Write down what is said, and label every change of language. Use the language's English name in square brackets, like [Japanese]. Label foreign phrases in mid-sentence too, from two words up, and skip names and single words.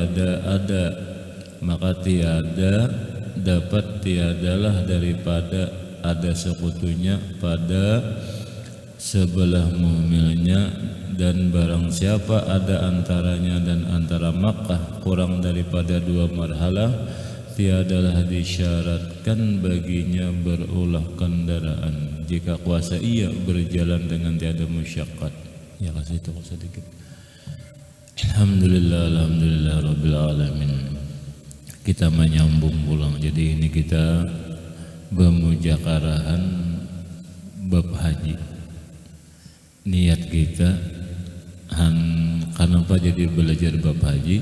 [Malay] tiadalah daripada ada sekutunya pada sebelah muhmilnya, dan barang siapa ada antaranya dan antara Makkah kurang daripada 2 marhalah, tiadalah disyaratkan baginya berulah kendaraan jika kuasa ia berjalan dengan tiada musyaqqat. Ya kasih itu sedikit. [Arabic] Alhamdulillah rabbil alamin. [Malay] Kita menyambung pulang. Jadi ini kita bermujakarahan bab haji. Niat kita kenapa jadi belajar bab haji?